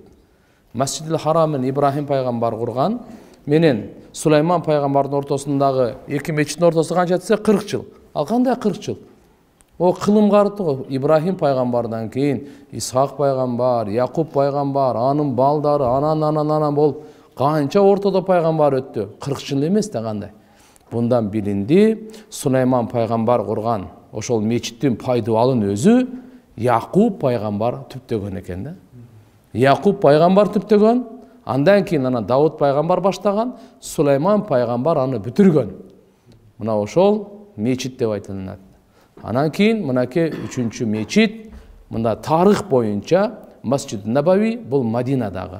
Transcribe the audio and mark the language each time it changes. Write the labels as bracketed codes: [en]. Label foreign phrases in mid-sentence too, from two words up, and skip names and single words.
[ky] Масжидил Харамын Ибрахим пайгамбар курган менен Сулайман пайгамбардын ортосундагы эки мечиттин ортосу канча десе 40 жыл. Ал кандай 40 жыл? О кылым карыты го. Ибрахим пайгамбардан кийин Исхак пайгамбар, Якуб пайгамбар, анын балдары, анан болуп канча ортодо пайгамбар өттү? 40 жыл эмес да кандай? [uz] Bundan bilindi, [ky] Süleyman пайгамбар курган ошол мечиттин пайдалын өзү Якуб пайгамбар түптөгөн экен да. Якуб пайгамбар түптөгөн, андан кийин ана Давуд пайгамбар баштаган, Сулайман пайгамбар аны бүтүргөн. Мына ошол мечит деп айтылат. Анан кийин мынаке 3-чү мечит, мында тарых боюнча Масжид Набави, бул Мадинадагы.